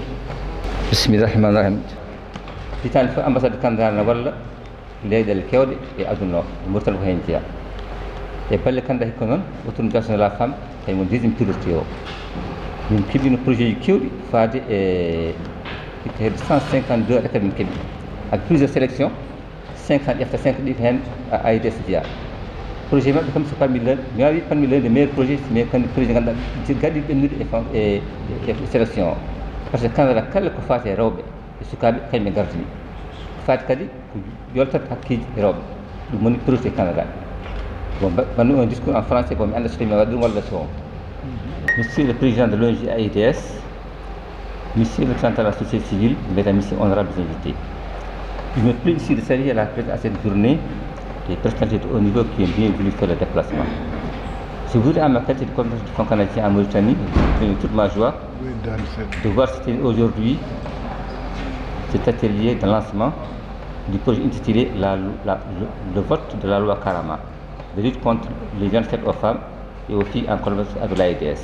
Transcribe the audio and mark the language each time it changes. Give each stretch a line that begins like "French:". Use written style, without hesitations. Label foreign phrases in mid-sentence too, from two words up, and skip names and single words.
Arabic: بسم الله الرحمن الرحيم.
Fula: Hitande fof ambassade Canada ne walla leyɗele kewɗe e aduna o Mauritanie ko hen jeeya e balle Canada hikka noon
French: autonomisation de la femme
Fula: kañum woni
French: deuxiéme priorité
Fula: o min keeɓino projet ji kewɗi faade e hedde 152 hectares min keeɓi
French: avec plusieurs sélections
Fula: 50 ƴefta 5 ɗi hen AIDS jeeya projet maɓɓe kam so
French: parmi l'un
Fula: mi wawi
French: parmi l'un des meilleurs projets mais
Fula: kandi projet ganduɗa gaɗi ɓennude e sélection o
French: par ce que
Fula: Canada kala ko faati e rewɓe e sukaɓe kañum ɓe gardini faati kadi ko yoltat hakkeji e rewɓe ɗum woni priorité Canada bon banno
French: un discours en français
Fula: bon mi anda so tawi mi waɗi ɗum walla so
French: monsieur le président de l'ONG AIDS, monsieur le président de la société civile, mesdames et messieurs honorables invités, il me plaît ici de saluer la présence à cette journée des personnalités de haut niveau qui ont bien voulu faire le déplacement. Je voudrais, en ma qualité de coordinateur du Fonds canadien en Mauritanie, donner toute ma joie de voir aujourd'hui cet atelier de lancement du projet intitulé le vote de la loi Karama, de lutte contre les violences faites aux femmes et aux filles en collaboration avec l'AIDS.